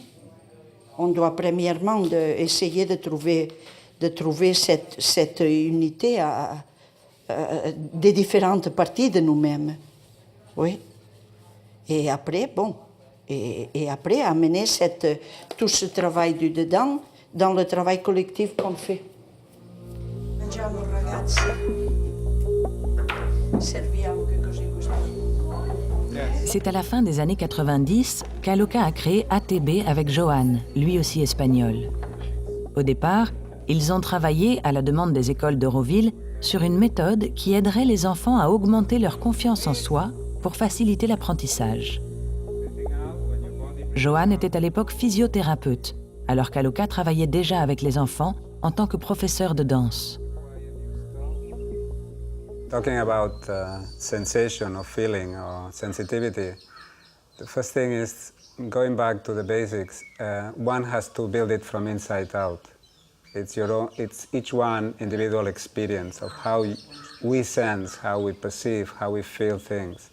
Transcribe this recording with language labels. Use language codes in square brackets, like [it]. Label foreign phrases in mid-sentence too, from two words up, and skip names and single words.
[fr] On doit premièrement essayer de trouver cette unité des différentes parties de nous-mêmes. Oui. Et après, bon, et après amener tout ce travail du dedans dans le travail collectif qu'on fait. [it] Mangiamo ragazzi. Serviamo che così così. [fr] C'est à la fin des années 90 qu'Aloka a créé ATB avec Johan, lui aussi espagnol. Au départ, ils ont travaillé, à la demande des écoles d'Auroville, sur une méthode qui aiderait les enfants à augmenter leur confiance en soi pour faciliter l'apprentissage. Johan était à l'époque physiothérapeute, alors qu'Aloka travaillait déjà avec les enfants en tant que professeur de danse. [en] Talking about sensation or feeling or sensitivity, the first thing is going back to the basics. One has to build it from inside out. It's each one individual experience of how we sense, how we perceive, how we feel things.